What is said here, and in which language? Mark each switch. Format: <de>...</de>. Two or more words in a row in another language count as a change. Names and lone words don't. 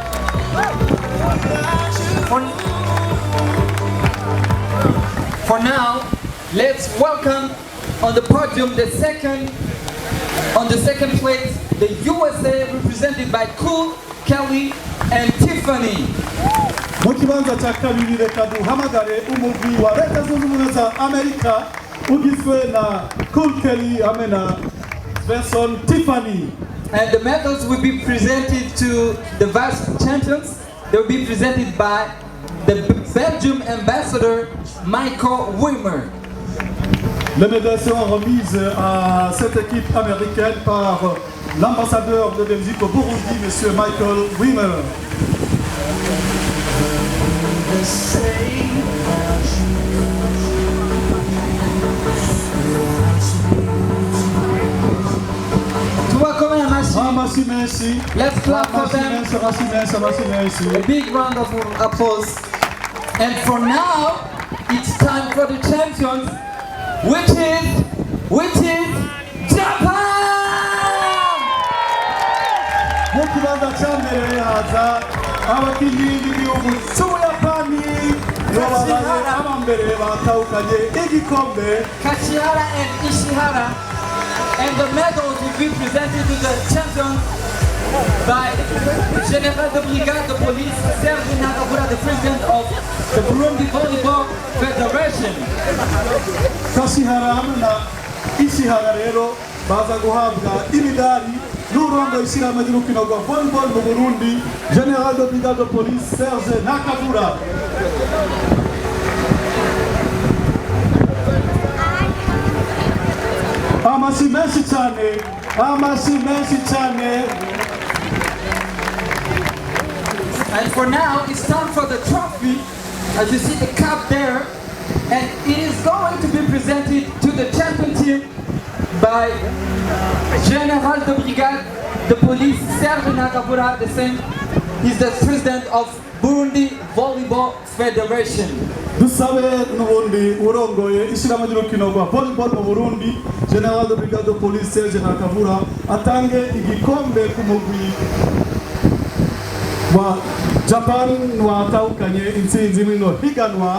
<en>For now, let's welcome on the podium on the second place, the USA represented by Cool, Kelly and Tiffany.</en> <rn>Mu kibanza cya kabiri reka duhamagare umugwi wa Leta Zunze Ubumwe za Amerika ugizwe na Cool Kelly hamwe na Benson Tiffany.</rn> <en>And the medals will be presented to the vice champions. They will be presented by the Belgium ambassador Michael Wimmer.</en> <fr>Les médailles seront remises à cette équipe américaine par l'ambassadeur de Belgique au Burundi, M. Michael Wimmer.</fr> <en>Let's clap for them. A big round of applause. And for now, it's time for the champions, which is Japan!</en> <rn>Mu kibanza cya mbere haza abakinnyi b'igihugu cy'Ubuyapani babaye abambere batahukanye igikombe.</rn> <en>Kashihara and Ishihara. And the medals will be presented to the champions by</en> <fr>General de Brigade de Police</fr> <en>Serge Nakabura, the president of the Burundi Volleyball Federation.</en> <rn>Kashihara na Ishihara rero baza guhabwa imidari n'urongo ishyirahamwe ry'urukino rwa volleyball mu Burundi,</rn> <fr>General de Brigade de Police</fr> <rn>Serge Nakabura. Amasi menshi cyane.</rn> <en>And for now, it's time for the trophy. As you see the cup there, and it is going to be presented to the champion team by</en> <fr>General de Brigade de Police</fr> <en>Serge Nakabura, the same. He's the president of Burundi Volleyball Federation.</en> <rn>Dusabe n'ubundi urongoye ishyirahamwe ry'urukino rwa volleyball mu Burundi,</rn> <fr>General de Brigade de Police</fr> <rn>Serge Nakabura atange igikombe ku mugwi wa Japan watahukanye intsinzi mwino higanwa.</rn>